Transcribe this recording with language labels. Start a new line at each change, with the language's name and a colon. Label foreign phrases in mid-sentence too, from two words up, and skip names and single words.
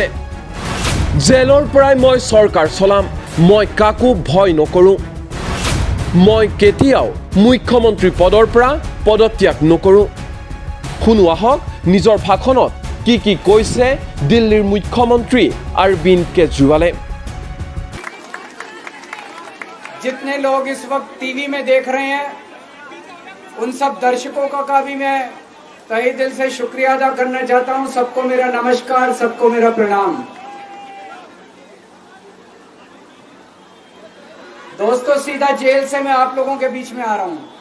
Assamese: জেলৰ পৰাই মই চৰকাৰ চলাম। মই কাকো ভয় নকৰোঁ। মই কেতিয়াও মুখ্যমন্ত্ৰী পদৰ পৰা পদত্যাগ নকৰোঁ। শুনো আহক নিজৰ ভাষণত কি কৈছে দিল্লীৰ মুখ্যমন্ত্ৰী অৰবিন্দ কেজৰিৱালে।
Hindi: जितने लोग इस वक्त टीवी में देख रहे हैं, उन सब दर्शकों का भी मैं तहे दिल से शुक्रिया अदा करना चाहता हूं। सबको मेरा नमस्कार, सबको मेरा प्रणाम। दोस्तों, सीधा जेल से मैं आप लोगों के बीच में आ रहा हूं।